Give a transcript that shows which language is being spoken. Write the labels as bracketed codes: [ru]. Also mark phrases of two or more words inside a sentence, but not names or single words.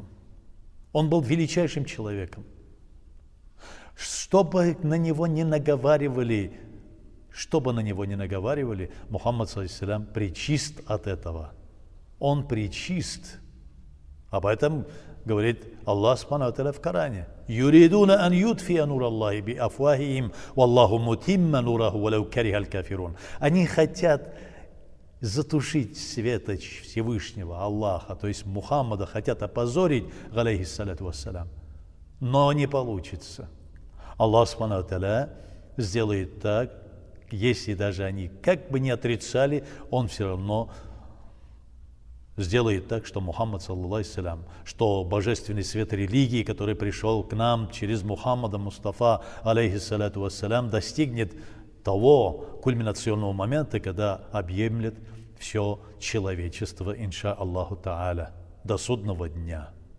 [ru] Он был величайшим человеком. Что бы на него ни наговаривали, Мухаммад, саллаллаху пречист от этого. Он пречист. Об этом говорит Аллах [ar] سبحانه وتعالى [ru] в Коране. [ar] «يريدون أن يطفئوا نور الله بأفواههم والله متم نوره ولو كره الكافرون». [ru] Они хотят затушить светоч Всевышнего Аллаха, то есть Мухаммада, хотят опозорить, [ar] عليه الصلاة والسلام, [ru] но не получится. Аллах [ar] سبحانه وتعالى [ru] сделает так, если даже они как бы не отрицали, он все равно сделает так, что Мухаммад, саллаллаху, что божественный свет религии, который пришел к нам через Мухаммада Мустафа, [ar] عليه الصلاة والسلام, [ru] достигнет того кульминационного момента, когда объемлет все человечество, [ar] إن شاء الله تعالى, [ru] до судного дня.